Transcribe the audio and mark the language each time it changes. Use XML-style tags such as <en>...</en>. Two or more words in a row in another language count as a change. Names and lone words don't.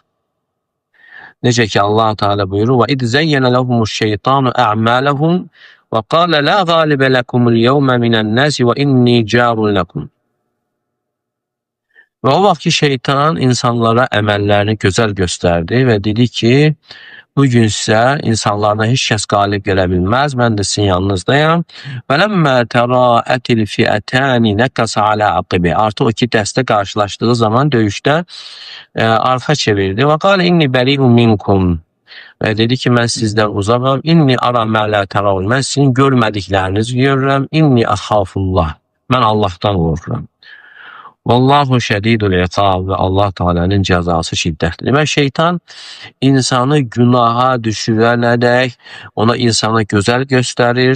<az>Necə ki Allah Teala buyurur:</az> <ar>"وإذ زين لهم الشيطان أعمالهم وقال لا غالب لكم اليوم من الناس وإني جار لكم."</ar> <az>Və o vaxt ki şeytan insanlara əməllərini gözəl göstərdi və dedi ki, bugün sizə insanlardan heç kəs qalib gələ bilməz, mən də sizin yanınızdayam.</az> <ar>وَلَمَّا تَرَاءَتِ الْفِئَتَانِ نَكَسَ عَلَى عَقِبِهِ.</ar> <az>Artıq o iki dəstə qarşılaşdığı zaman döyüşdə arxa çevirdi.</az> <ar>وَقَالَ إِنِّي بَرِيءٌ مِنْكُمْ.</ar> <az>Və dedi ki, mən sizdən uzaqam.</az> <ar>إني أرى ما لا ترون.</ar> <az>Mən sizin görmədiklərinizi görürəm.</az> <ar>إني أخاف الله.</ar> <az>Mən Allahdan qorxuram.</az> <ar>والله شديد العقاب.</ar> <az>Və Allah Teala'nın cəzası şiddətlidir. Demək, şeytan insanı günaha düşürənədək ona insana gözəl göstərir.</az>